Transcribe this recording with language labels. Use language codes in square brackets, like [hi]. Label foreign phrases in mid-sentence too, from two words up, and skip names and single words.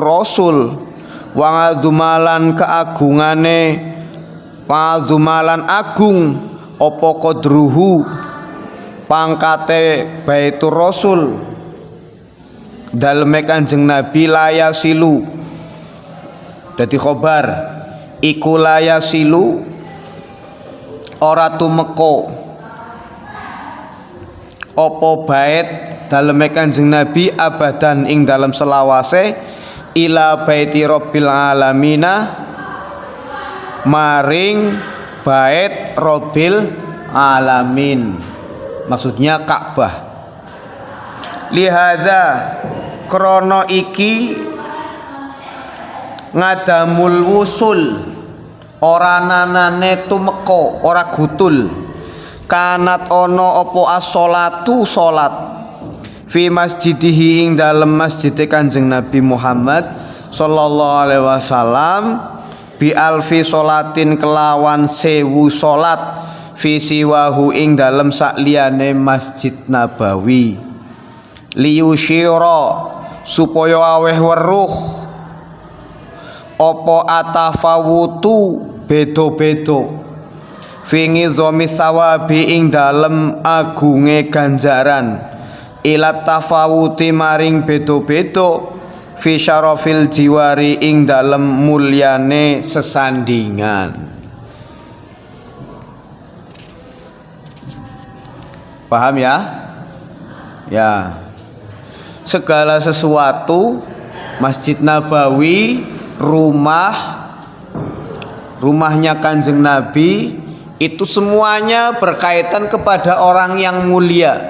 [jv] Rasul [ar] wa azumalan [jv] keagungane [ar] wa azumalan [jv] agung apa qadruhu pangkate Baitur Rasul daleme Kanjeng Nabi layasilu dadi khobar iku layasilu ora tumeka apa bait daleme Kanjeng Nabi abadan ing dalam selawase [ar] ila baiti rabbil alamina [jv] maring bait Rabbil Alamin, maksudnya Ka'bah. Lihadza krono iki [ar] ngadamul wusul [jv] ora nanane tumeka ora gutul kanat ono opo as-sholatu salat [ar] fi masjidihi [jv] ing dalem masjide Kanjeng Nabi Muhammad sallallahu alaihi wasallam [ar] bi alfi sholatin [jv] kelawan 1000 sholat [ar] fi siwahu [jv] ing dalem sakliyane Masjid Nabawi liyusyira supaya aweh weruh apa atafawutu beda-beda [ar] fi nizami sawabi [jv] ing dalem agunge ganjaran [ar] ila tafawuti [jv] maring beda-beda [ar] fi syarafil jiwari [jv] ing dalem mulyane sesandingan. [id] Paham ya? Ya. Segala sesuatu Masjid Nabawi, rumahnya Kanjeng Nabi itu semuanya berkaitan kepada orang yang mulia.